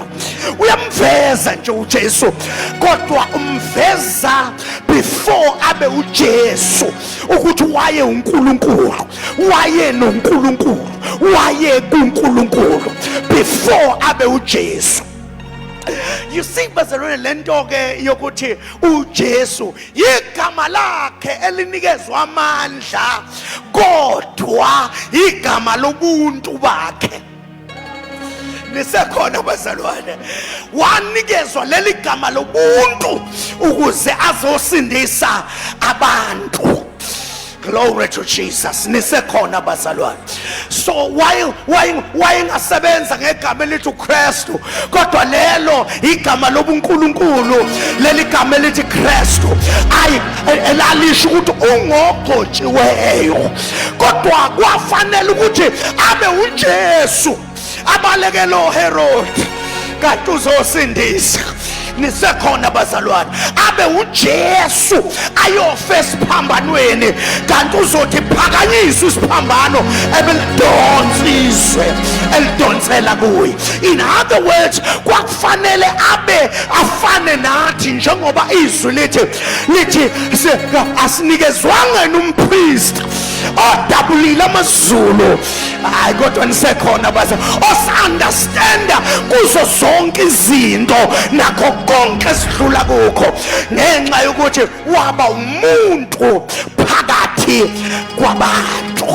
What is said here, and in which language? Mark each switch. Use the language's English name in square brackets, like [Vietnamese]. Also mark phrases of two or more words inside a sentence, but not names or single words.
[Zulu] Uyamveza nje uJesu, kodwa umveza before abe uJesu ukuthi waye uNkulunkulu, waye noNkulunkulu, waye kuNkulunkulu before abe uJesu. [English] You see [Zulu] bazalwane, lento ke yokuthi uJesu igama lakhe elinikezwe amandla, kodwa igama lobuntu bakhe. Nisekhona bazalwane, wanikezwa leli gama lobuntu ukuze azosindisa abantu. [English] Glory to Jesus. [Zulu] Nisekhona bazalwane. [English] So why [Zulu] ngasebenza ngegama elithi uKristu, kodwa lelo igama lobuNkulunkulu, leli gama elithi Kristu elalisho ukuthi ungogcotshiweyo, kodwa kwafanele ukuthi abe uJesu abalekelo Herod kanti uzosindisa. Nisekhona bazalwane, abe uJesu ayofa esiphambanweni kanti uzothi phakanyiswe isiphambano elidonsela kuye. [English] In other words, [Zulu] kwakufanele abe afane nathi, njengoba izwi lithi asinikezwanga nompriest odabulile amazulu hayi kodwa nisekhona baza osunderstanda kuzo zonke izinto nakho konke esidlula kukho ngenxa yokuthi waba umuntu phakathi kwabantu.